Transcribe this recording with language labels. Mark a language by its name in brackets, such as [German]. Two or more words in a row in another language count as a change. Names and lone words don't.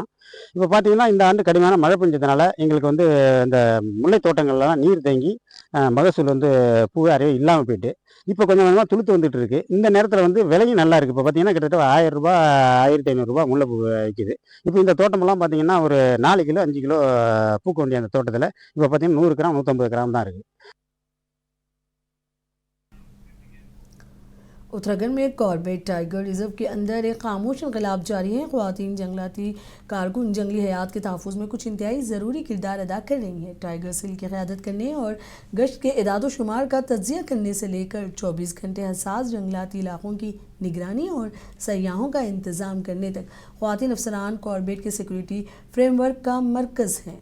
[Tamil] இப்போ பார்த்தீங்கன்னா இந்த ஆண்டு கடுமையான மழை பெஞ்சதுனால எங்களுக்கு இந்த முல்லை தோட்டங்கள்லாம் நீர் தேங்கி மகசூல் பூவே அறவே இல்லாமல் போயிட்டு இப்போ கொஞ்சம் கொஞ்சமாக துளுத்து வந்துட்டு இருக்கு. இந்த நேரத்தில் விலையும் நல்லா இருக்குது. இப்போ பார்த்தீங்கன்னா கிட்டத்தட்ட 1000 ரூபா 1500 ரூபா முல்லைப்பூ விற்கிது. இப்போ இந்த தோட்டமெல்லாம் பார்த்தீங்கன்னா ஒரு 4 கிலோ 5 கிலோ பூக்க வேண்டிய அந்த தோட்டத்தில் இப்போ பார்த்தீங்கன்னா 100 கிராம் 150 கிராம் தான் இருக்குது. [Urdu] اتراکھنڈ میں کاربیٹ ٹائیگر ریزرو کے اندر ایک خاموش انقلاب جاری ہے. خواتین جنگلاتی کارکن جنگلی حیات کے تحفظ میں کچھ انتہائی ضروری کردار ادا کر رہی ہیں. ٹائیگر سیل کی قیادت کرنے اور گشت کے اعداد و شمار کا تجزیہ کرنے سے لے کر 24 گھنٹے حساس جنگلاتی علاقوں کی نگرانی اور سیاحوں کا انتظام کرنے تک خواتین افسران کاربیٹ کے [English] security framework [Urdu] کا مرکز ہیں.